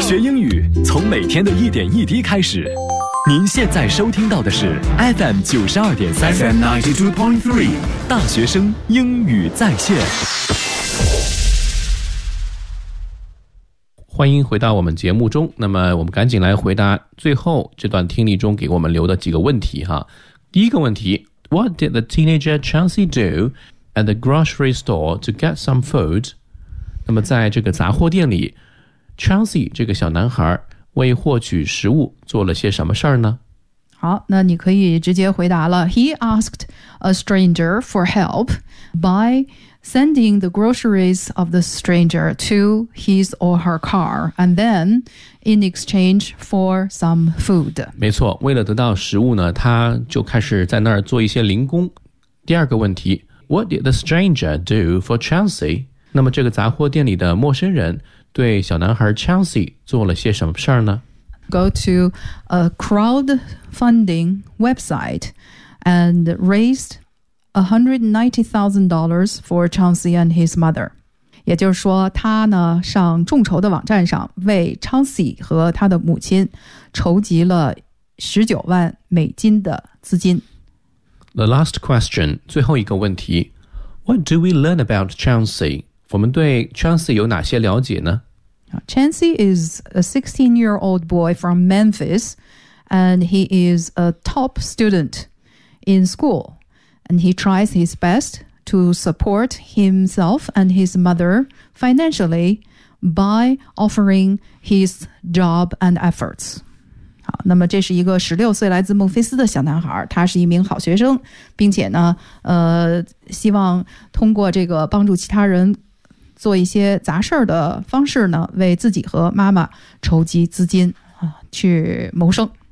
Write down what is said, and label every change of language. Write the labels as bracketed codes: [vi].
[zh] 学英语从每天的一点一滴开始。您现在收听到的是 FM92.3 FM92.3 大学生英语在线。欢迎回到我们节目中，那么我们赶紧来回答最后这段听力中给我们留的几个问题哈。第一个问题， [en] What did the teenager Chauncey do at the grocery store to get some food? [zh] 那么在这个杂货店里， Chauncey 这个小男孩为获取食物做了些什么事儿呢？好，那你可以直接回答了。 [en] He asked a stranger for help by sending the groceries of the stranger to his or her car, and then in exchange for some food. [zh] 没错，为了得到食物呢，他就开始在那儿做一些零工。第二个问题， [en] What did the stranger do for Chauncey? [zh] 那么这个杂货店里的陌生人对小男孩 Chauncey 做了些什么事儿呢？ [en] Go to a crowdfunding website and raised $190,000 for Chauncey and his mother. [zh] 也就是说，他呢上众筹的网站上为 Chauncey 和他的母亲筹集了$190,000的资金。 [en] The last question, [zh] 最后一个问题， [en] What do we learn about Chauncey? [zh] 我们对 Chauncey 有哪些了解呢？ [en] Chauncey is a 16-year-old boy from Memphis, and he is a top student in school. And he tries his best to support himself and his mother financially by offering his job and efforts. [zh] 好，那么这是一个16岁来自孟菲斯的小男孩，他是一名好学生，并且呢，希望通过这个帮助其他人做一些杂事的方式呢，为自己和妈妈筹集资金啊，去谋生。